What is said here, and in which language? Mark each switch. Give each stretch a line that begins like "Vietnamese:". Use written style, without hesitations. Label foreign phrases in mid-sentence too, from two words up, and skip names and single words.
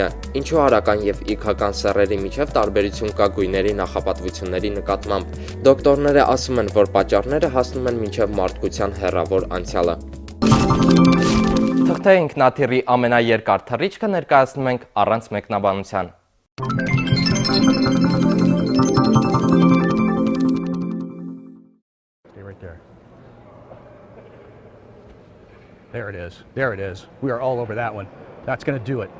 Armenian: ինչու արական եւ իգական սեռերի միջև տարբերություն կա գույների նախապատվությունների նկատմամբ։ Դոկտորները ասում են, որ պատճառները հասնում են մինչև մարդկության հեռավոր անցյալը։ Թղթե ինքնաթիռի ամենաերկար թռիչքը ներկայացնում ենք առանց մեկնաբանության։
English: There it is. There it is. We are all over that one. That's going to do it.